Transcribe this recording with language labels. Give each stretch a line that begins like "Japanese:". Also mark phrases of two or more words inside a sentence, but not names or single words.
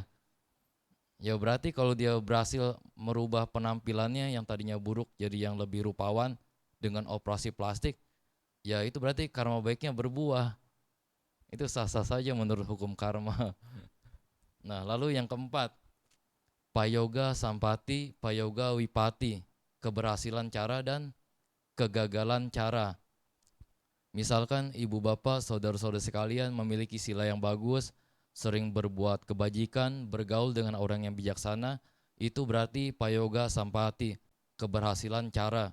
Indonesian: Ya berarti kalau dia berhasil merubah penampilannya yang tadinya buruk jadi yang lebih rupawan dengan operasi plastik, ya itu berarti karma baiknya berbuah. Itu sah-sah saja menurut hukum karma. Nah, lalu yang keempat,
Pali: payoga sampati, payoga wipati,
Indonesian: keberhasilan cara dan kegagalan cara. Misalkan ibu bapak, saudara-saudara sekalian memiliki sila yang bagus, sering berbuat kebajikan, bergaul dengan orang yang bijaksana, itu berarti
Pali: payoga sampati,
Indonesian: keberhasilan cara.